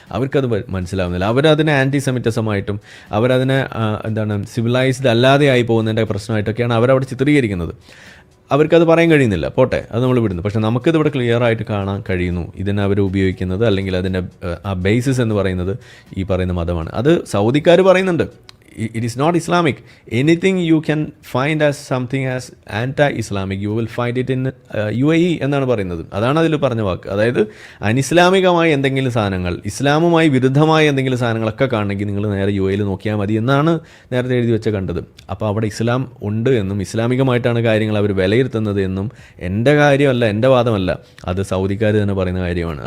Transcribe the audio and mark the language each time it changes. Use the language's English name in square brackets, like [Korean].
[Malayalam] അവർക്കത് മനസ്സിലാവുന്നില്ല. അവരതിനെ ആൻറ്റി സെമിറ്റിസമായിട്ടും അവരതിനെ സിവിലൈസ്ഡ് അല്ലാതെ ആയി പോകുന്നതിൻ്റെ പ്രശ്നമായിട്ടൊക്കെയാണ് അവരവിടെ ചിത്രീകരിക്കുന്നത്. അവർക്കത് പറയാൻ കഴിയുന്നില്ല, പോട്ടെ, അത് നമ്മൾ വിടുന്നു. പക്ഷേ നമുക്കിത് ഇവിടെ ക്ലിയർ ആയിട്ട് കാണാൻ കഴിയുന്നു. ഇതിനെ അവർ ഉപയോഗിക്കുന്നത്, അല്ലെങ്കിൽ അതിൻ്റെ ആ ബേസിസ് എന്ന് പറയുന്നത് ഈ പറയുന്ന മതമാണ്. അത് സൗദിക്കാർ പറയുന്നുണ്ട്. [English] It is not Islamic. Anything you can find as something as anti-Islamic, you will find it in UAE [Malayalam] എന്നാണ് പറയുന്നത്. അതാണ് അതിൽ പറഞ്ഞ വാക്ക്. അതായത് അനിസ്ലാമികമായ എന്തെങ്കിലും സാധനങ്ങൾ, ഇസ്ലാമുമായി വിരുദ്ധമായ എന്തെങ്കിലും സാധനങ്ങളൊക്കെ കാണണമെങ്കിൽ നിങ്ങൾ നേരെ UAE നോക്കിയാൽ മതി എന്നാണ് നേരത്തെ എഴുതി വെച്ച് കണ്ടത്. അപ്പോൾ അവിടെ ഇസ്ലാം ഉണ്ട് എന്നും ഇസ്ലാമികമായിട്ടാണ് കാര്യങ്ങൾ അവർ വിലയിരുത്തുന്നത് എന്നും എൻ്റെ കാര്യമല്ല, എൻ്റെ വാദമല്ല, അത് സൗദിക്കാർ തന്നെ പറയുന്ന കാര്യമാണ്.